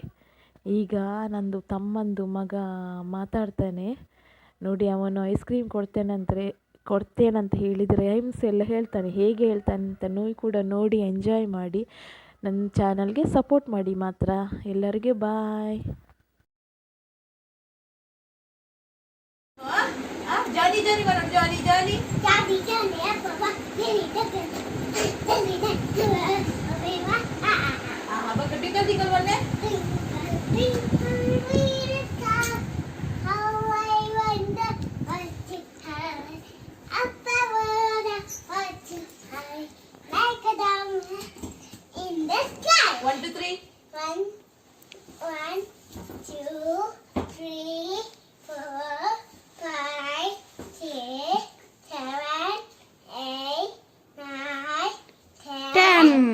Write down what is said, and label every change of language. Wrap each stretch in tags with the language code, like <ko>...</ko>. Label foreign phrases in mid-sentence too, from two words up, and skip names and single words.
<kn>ಈಗ ನಂದು ತಮ್ಮಂದು ಮಗ ಮಾತಾಡ್ತಾನೆ ನೋಡಿ. ಅವನು</kn> <en>ice cream</en> <kn>ಕೊಡ್ತೇನಂತ ಹೇಳಿದರೆ ರೈಮ್ಸ್ ಎಲ್ಲ ಹೇಳ್ತಾನೆ. ಹೇಗೆ ಹೇಳ್ತಾನೆ ಅಂತ ನೀವು ಕೂಡ ನೋಡಿ ಎಂಜಾಯ್ ಮಾಡಿ. ನನ್ನ</kn> <en>channel support</en> <kn>ಮಾಡಿ ಮಾತ್ರ. ಎಲ್ಲರಿಗೂ ಬಾಯ್. जॉली जॉली करो जॉली जॉली जॉली जॉली बाबा</kn> <mr>बघ</mr> <en>tickle tickle</en> <mr>बोलले.</mr> <en>One, two, three. One, two, three, 4, 5, 6, 7, 8, 9, 10.</en>